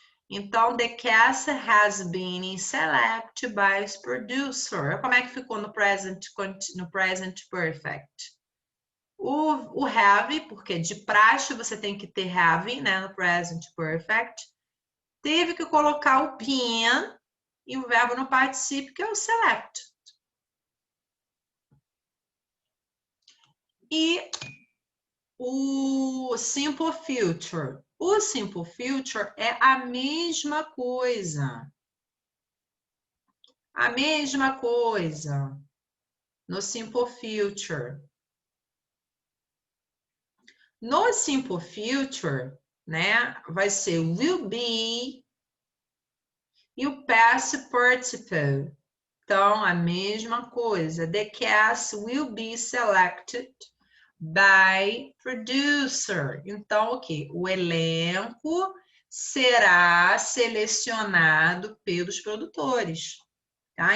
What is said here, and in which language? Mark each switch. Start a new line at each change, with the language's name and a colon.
English: Então, the cast has been selected by its producer.
Portuguese: Como é que ficou no present perfect? O have, porque de praxe você tem que ter have, né, no present perfect. Teve que colocar o been e o verbo no particípio, que é o select. E o simple future. O simple future é a mesma coisa. A mesma coisa no simple future. No simple future, né, vai ser will be e o past participle. Então, a mesma coisa.
English: The cast will be selected by producer.
Portuguese: Então, o quê? O elenco será selecionado pelos produtores. Tá?